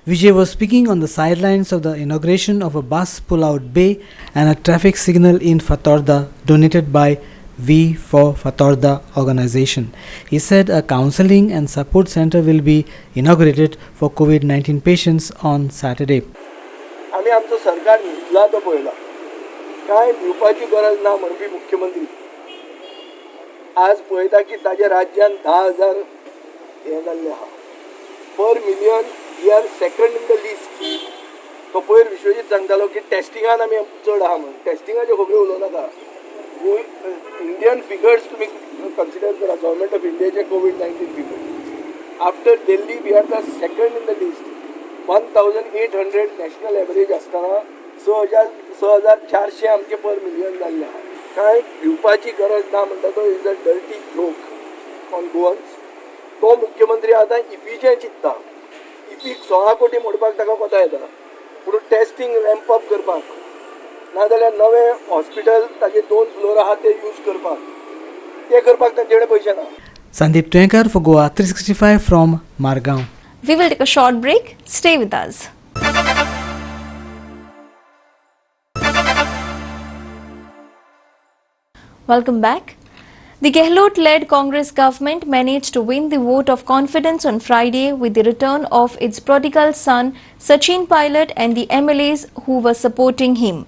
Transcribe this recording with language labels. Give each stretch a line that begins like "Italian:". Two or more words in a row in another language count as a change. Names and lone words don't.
English: Vijay was speaking on the sidelines of the inauguration of a bus pull-out bay and a traffic signal in Fatorda donated by V for Fatorda organization. He said a counseling and support center will be inaugurated for COVID-19 patients on Saturday.
Konkani: आम्ही आमचं सरकार न्हिदला तो पळयला कांय भिवपाची गरज ना म्हणपी मुख्यमंत्री आज पळयता की ताज्या राज्यान 10,000 हे जाल्ले आहा
English: per million we are second in the list.
Konkani: तो पयर विश्वजीत सांगतालो की टेस्टिंगान आमी चड आहा म्हणून टेस्टिंगाचे खबरो उलोवं नाका.
English: Indian figures
Konkani: तुम्ही कन्सिडर करा
English: government of Indiache COVID-19 figures after Delhi we are the second in the list.
Konkani: 1,800 नॅशनल एवरेज असताना 6,400 आमचे
English: per million
Konkani: जाल्ले आहा. कांय भिवपाची गरज ना म्हणटा तो
English: is a dirty joke on Goans.
Konkani: तो मुख्यमंत्री आतां इफीचें चिंतता. इफीक 16 कोटी मोडपाक ताका कोता येता पूण
English: testing ramp up
Konkani: करपाक नाजाल्यार नवें हॉस्पिटल ताजे 2 फ्लोर आहा ते यूज करपाक ते करपाक तांचे कडेन पयशे ना.
English: Sandeep Twenkar for Goa 365 from Margaon. We will take a short break. Stay with us. Welcome back. The Gehlot-led Congress government managed to win the vote of confidence on Friday with the return of its prodigal son Sachin Pilot and the MLAs who were supporting him.